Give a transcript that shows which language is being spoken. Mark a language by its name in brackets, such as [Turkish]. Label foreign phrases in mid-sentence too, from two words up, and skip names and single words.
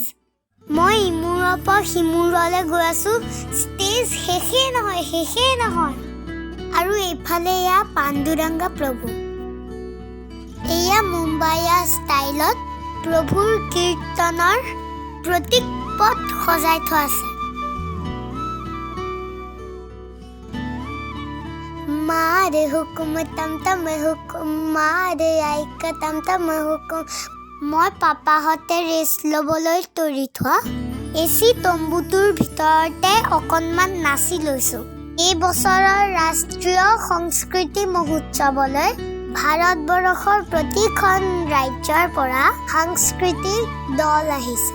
[Assamese] মই ইমূৰৰ পৰা সিমূৰলৈ গৈ আছো, ষ্টেজ শেষেই নহয়। আৰু এইফালে পাণ্ডুৰাংগা প্ৰভু। এয়া মুম্বাইয়া ষ্টাইলত প্ৰভুৰ কীৰ্তনৰ প্ৰতীক পথ সজাই থোৱা আছে। मारे हुकुम तम तम हुकुम मारे आइक तम तम हुकुम। মই পাপাহঁতে ৰেষ্ট ল'বলৈ তৰি থোৱা এচি তম্বুটোৰ ভিতৰতে অকণমান নাচি লৈছোঁ। এই বছৰৰ ৰাষ্ট্ৰীয় সংস্কৃতি মহোৎসৱলৈ ভাৰতবৰ্ষৰ প্ৰতিখন ৰাজ্যৰ পৰা সাংস্কৃতিক দল আহিছে।